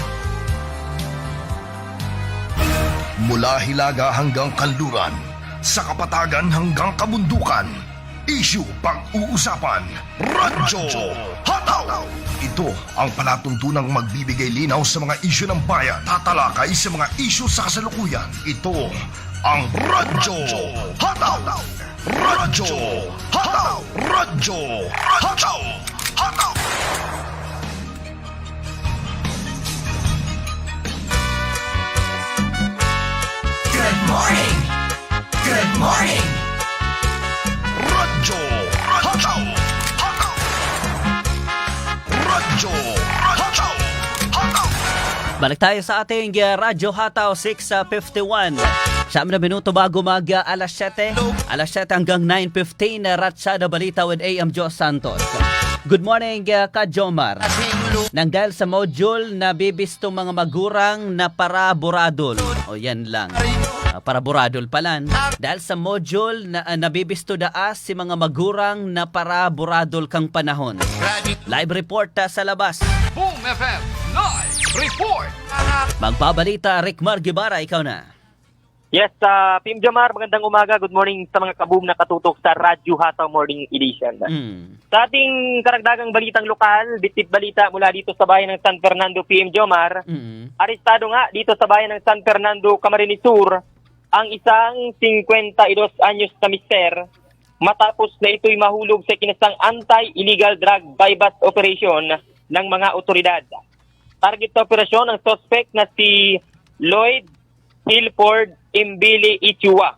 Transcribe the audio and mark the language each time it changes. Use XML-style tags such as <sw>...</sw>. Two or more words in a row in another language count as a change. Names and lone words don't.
<tl>Mula Hilaga hanggang Kanluran, sa Kapatagan hanggang Kabundukan, issue pag-uusapan, Radyo Hataw! Ito ang palatuntunang magbibigay linaw sa mga isyu ng bayan, tatalakay sa mga isyu sa kasalukuyan. Ito ang Radyo Hataw! Radyo Hataw! Radyo Hataw! Hataw!</tl> <en>Good morning! Good morning!</en> <tl>Radyo Hataw! Hataw! Radyo Hataw! Hataw! Balik tayo sa ating Radyo Hataw 6:51. Siyam na minuto bago mag alas 7. Alas 7 hanggang 9:15 na Ratsada Balita with AM Jos Santos.</tl> <en>Good morning,</en> <tl>Ka Jomar.</tl> <bik>Nang dahil sa module na bibistong mga magurang na para buradol. O yan lang. Para buradol palan. Dahil sa module na nabibisto daas si mga magurang na para buradol kang panahon.</bik> <en>Live report</en> <tl>sa labas.</tl> <en>Boom FM Live Report.</en> <tl>Magbabalita, Rickmar Guevara, ikaw na. Yes, Pim Jomar, magandang umaga.</tl> <en>Good morning</en> <tl>sa mga kaboom na katutok sa Radyo Hataw Morning Edition. Sa ating karagdagang balitang lokal, bitbit balita mula dito sa bayan ng San Fernando, PM Jomar. Arestado nga dito sa bayan ng San Fernando, Camarines Sur, ang isang 52 anyos na mister matapos na ito'y mahulog sa kinasang</tl> <en>anti-illegal drug buy-bust operation</en> <tl>ng mga otoridad. Target sa operasyon ang suspect na si Lloyd Hilford Imbili Ichua.</tl>